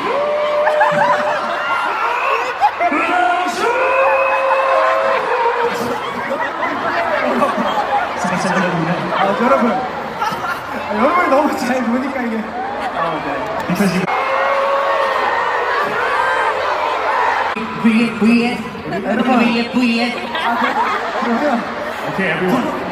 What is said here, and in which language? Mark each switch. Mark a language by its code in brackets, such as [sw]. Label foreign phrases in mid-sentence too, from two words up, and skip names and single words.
[tl] Sakit sa dalagunan. [ko] 여러분. 여러분이 너무 잘 보니까 이게. [en] Because you... Bring it, bring it. Everyone. Bring it, bring it. [ko] 그러면 [en] Okay, everyone.